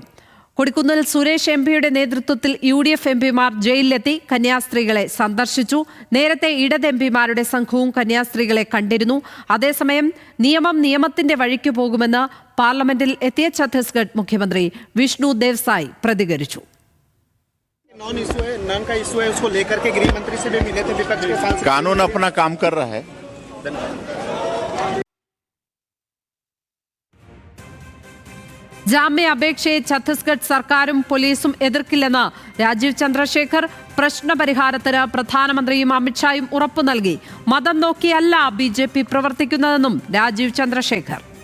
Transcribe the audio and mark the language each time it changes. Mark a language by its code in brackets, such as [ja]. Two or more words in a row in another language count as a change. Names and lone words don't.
[ml] കൊടിക്കുന്നിൽ സുരേഷ് MPയുടെ നേതൃത്വത്തിൽ UDF MPമാർ ജയിലിലെത്തി കന്യാസ്ത്രീകളെ സന്ദർശിച്ചു. നേരത്തെ ഇടത് MPമാരുടെ സംഘവും കന്യാസ്ത്രീകളെ കണ്ടിരുന്നു. അതേസമയം നിയമത്തിന്റെ വഴിക്ക് പോകുമെന്ന് പാർലമെന്റിൽ എത്തിയ ഛത്തീസ്ഗഡ് മുഖ്യമന്ത്രി വിഷ്ണു ദേവ്സായി പ്രതികരിച്ചു. [hi] नाम का इशू है, उसको लेकर के गृह मंत्री से भी मिले थे विपक्ष के सांसद। कानून अपना काम कर रहा है. [ml] ജാമ്യ അപേക്ഷയെ ഛത്തീസ്ഗഡ് സർക്കാരും പോലീസും എതിർക്കില്ലെന്ന് രാജീവ് ചന്ദ്രശേഖർ. പ്രശ്നപരിഹാരത്തിന് പ്രധാനമന്ത്രിയും അമിത്ഷായും ഉറപ്പു നൽകി. മതം നോക്കിയല്ല BJP പ്രവർത്തിക്കുന്നതെന്നും രാജീവ് ചന്ദ്രശേഖർ.